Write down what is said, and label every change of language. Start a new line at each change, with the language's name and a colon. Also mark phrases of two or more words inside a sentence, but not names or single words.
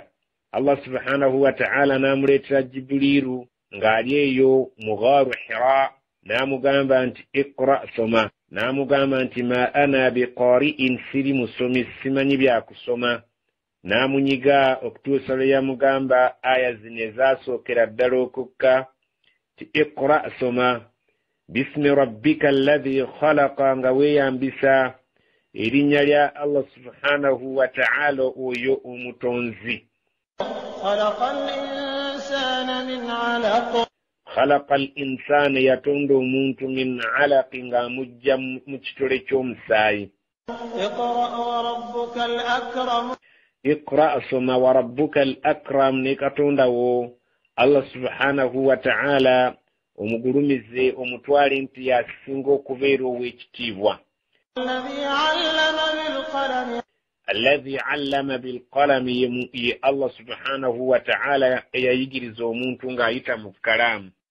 Arabic: الله سبحانه وتعالى
Ganda: n'amuleetera Jibrilu ng'ali eyo mu ghaaru Hira, n'amugamba nti iqra soma. N'amugamba nti
Arabic: ما أنا بقارئ,
Ganda: siri musomi, simanyi bya kusoma. N'amunyiga okutuusa lwe yamugamba aya zino ezaasookera ddala okukka ti iqra soma
Arabic: باسم ربك الذي خلق,
Ganda: nga weeyambisa erinnya lya
Arabic: الله سبحانه وتعالى
Ganda: oyo omutonzi.
Arabic: خلق الإنسان من علق. خلق الإنسان,
Ganda: yatonda omuntu
Arabic: من علق,
Ganda: ng'amujja mu kitole ky'omusaayi.
Arabic: اقرأ وربك الأكرم. Iqra soma وربك الأكرم,
Ganda: ne katonda wo
Arabic: الله سبحانه وتعالى
Ganda: omugulumize omutwale nti yasinga okubeera ow'ekitiibwa.
Arabic: الذي علم بالقلم,
Ganda: ye
Arabic: الله سبحانه وتعالى
Ganda: eyayigiriza omuntu ng'ayita mu kalaamu.